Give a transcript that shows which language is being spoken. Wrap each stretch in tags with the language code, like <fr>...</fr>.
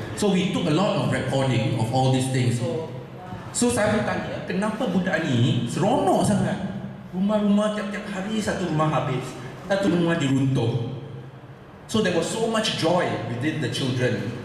<en>So we took a lot of recording of all these things. So</en> <ms>saya bertanya, kenapa budak ni seronok sangat? Rumah-rumah tiap-tiap hari satu rumah habis, satu rumah diruntuh.</ms> <en>So there was so much joy within the children.</en>